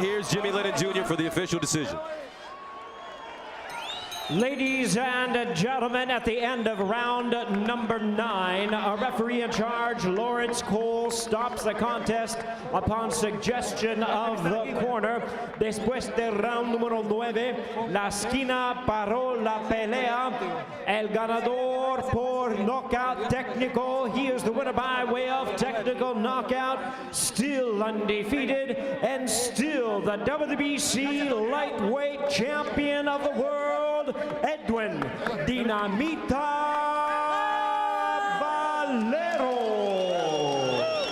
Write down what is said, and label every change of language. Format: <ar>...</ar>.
<en>Here's Jimmy Lennon Jr. for the official decision. Ladies and gentlemen, at the end of round number 9, a referee in charge, Lawrence Cole, stops the contest upon suggestion of the corner.</en> <es>Después de round número 9, la esquina paró la pelea. El ganador por knockout técnico.</es> <en>He is the winner by way of technical knockout. Still undefeated and still the WBC lightweight champion of the world, Edwin Dinamita Valero.</en>